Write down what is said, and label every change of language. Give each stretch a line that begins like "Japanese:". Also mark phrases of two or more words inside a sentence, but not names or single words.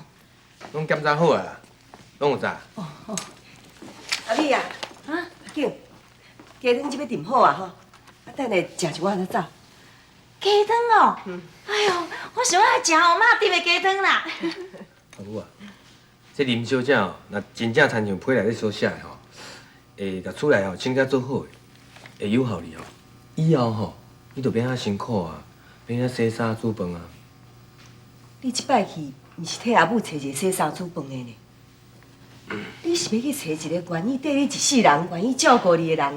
Min Nan Chinese: 拢检查好啊啦，拢有查。哦哦，阿丽啊，阿景，鸡汤即要炖好啊吼，啊等下食一碗再走。鸡汤哦，哎呦，我想要食哦妈炖的鸡汤啦。阿母啊，这林小姐哦，若真正参像批内底所写的吼，会甲厝内吼清洁做好的，会有效你哦。以后吼，你就免遐辛苦啊，免遐洗衫煮饭啊。你即摆去，毋是替阿母找一个洗衫煮饭的呢？你是要去找一个愿意缀你一世人、愿意照顾你的人呢？